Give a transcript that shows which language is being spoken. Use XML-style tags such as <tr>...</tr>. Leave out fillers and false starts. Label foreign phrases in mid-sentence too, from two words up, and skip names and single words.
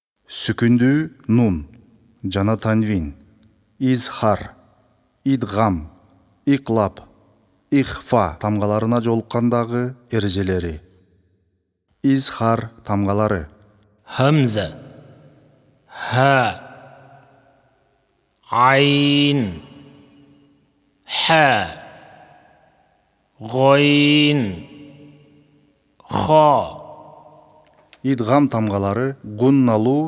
<ky>Сүкүндүү нун жана танвин, изхар, идгам, иклап, ихфа тамгаларына жолуккандагы эрежелери. Изхар тамгалары:</ky> <ar>همزة ها عين حاء غين خاء.</ar> <ky>идгам тамгалары: гунналуу,</ky>